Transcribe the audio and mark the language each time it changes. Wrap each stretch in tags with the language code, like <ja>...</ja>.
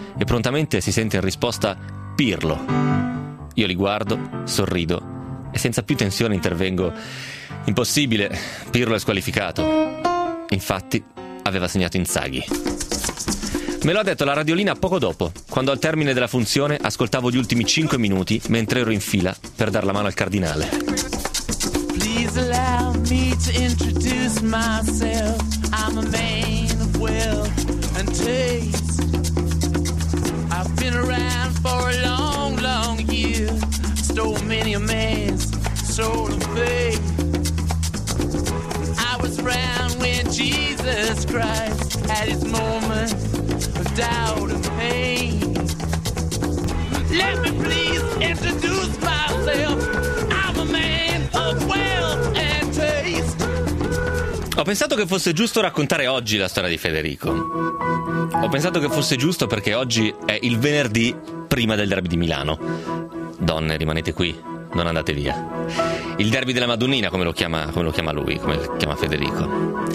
<it>E prontamente si sente in risposta: Pirlo. Io li guardo, sorrido e senza più tensione intervengo: impossibile, Pirlo è squalificato. Infatti aveva segnato Inzaghi. Me lo ha detto la radiolina poco dopo, quando al termine della funzione ascoltavo gli ultimi 5 minuti mentre ero in fila per dar la mano al cardinale.</it> <en>Please allow me to introduce myself. I'm a man of wealth and taste. I've been around for a long, long year. Stole many a man's soul and faith. I was around when Jesus Christ had his moment of doubt and pain. Let me please introduce myself. I'm a man of wealth and taste.</en> <it>Ho pensato che fosse giusto raccontare oggi la storia di Federico. Ho pensato che fosse giusto perché oggi è il venerdì prima del derby di Milano. Donne, rimanete qui, non andate via. Il derby della Madonnina, come lo chiama Federico.</it>